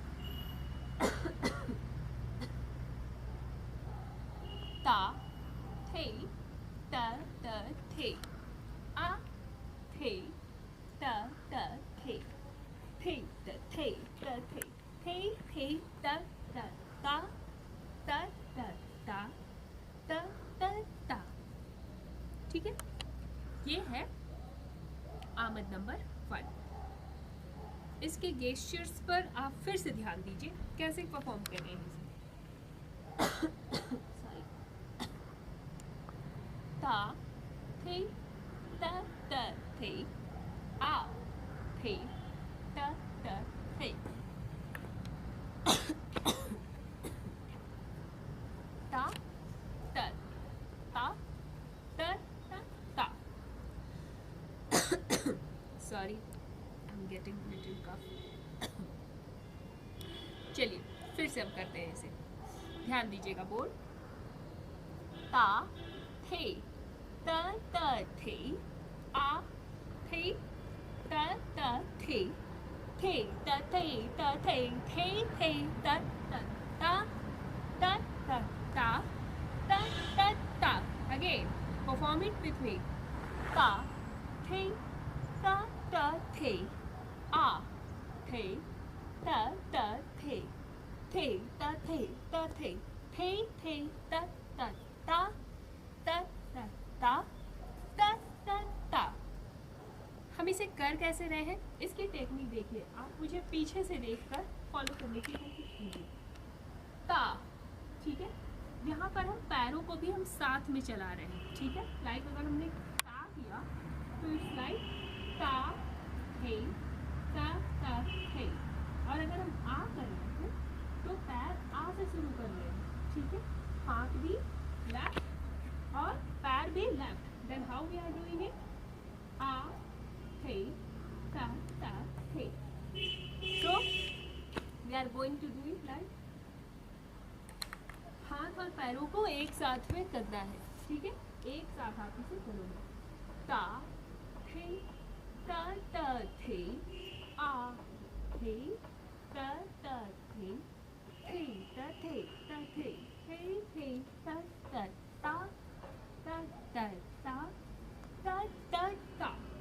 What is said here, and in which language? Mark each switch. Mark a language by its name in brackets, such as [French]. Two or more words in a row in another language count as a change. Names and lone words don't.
[Hindi] ता थे त त थे आ थे त त थे थे त थे त थे थे थे त त ता त त ता त त ता. ठीक है, ये है आमद नंबर 1. इसके गेस्चर्स पर आप फिर से ध्यान दीजिए कैसे परफॉर्म कर रहे हैं इसे. सॉरी. ता थे त त थे आ थे त त थे ता त ता त त ता. [English] Sorry, I am getting little cough. [Hindi] चलिए फिर से हम करते हैं इसे. ध्यान दीजिएगा. बोल ता थे त त थे आ थे त त थे थे त थे त थे थे थे त त ता त त ता त त ता. [English] Again, perform it with me. ता थे त त थे आ थे त त थे थे त थे त थे थे थे त त ता त त ता त त ता. [Hindi] हम इसे कर कैसे रहे हैं इसकी टेक्निक देखिए. आप मुझे पीछे से देखकर फॉलो करने की कोशिश कीजिए. ता. ठीक है, यहाँ पर हम पैरों को भी हम साथ में चला रहे हैं. ठीक है, लाइक अगर हमने ता किया तो इस लाइक ता थे ता ता थे. और अगर हम आ कर रहे हैं तो पैर आ से शुरू कर रहे हैं. ठीक है, हाथ भी लेफ्ट और पैर भी लेफ्ट. [English] Then how we are doing it? आ थे ता ता थे. So we are going to do it like [Hindi] हाथ और पैरों को एक साथ में करना है. ठीक है, एक साथ आप इसे करोगे. ता थे ता ता थे आ थे ता ता थे थे ता थे ता थे थे थे ता ता ता ता ता ता ता ता ता.